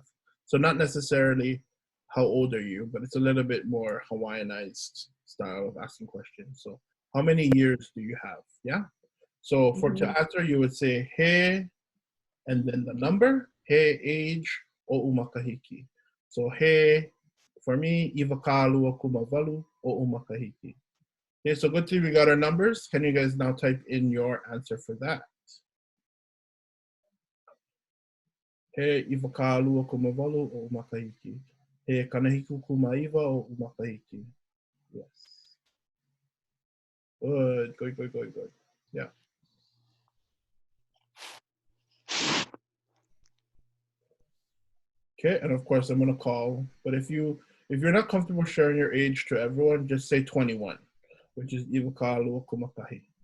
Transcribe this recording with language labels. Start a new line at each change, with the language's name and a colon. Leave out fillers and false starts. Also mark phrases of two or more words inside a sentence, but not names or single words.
English: So not necessarily how old are you, but it's a little bit more Hawaiianized style of asking questions. So how many years do you have? Yeah. So for to answer, you would say he, and then the number, he age,
Hawaiian: o'u makahiki.
English: So he, for me,
Hawaiian: iwakalu kumavalu, o'u makahiki.
English: Okay, so good thing we got our numbers. Can you guys now type in your answer for that?
Hawaiian: He iwakalu kumavalu, o'u makahiki. He kanahiku kumaiwa, o'u makahiki.
English: Yes. Good, good. Yeah. Okay, and of course I'm gonna call, but if you're not comfortable sharing your age to everyone, just say 21, which is
Hawaiian: iwakalu kumakahi.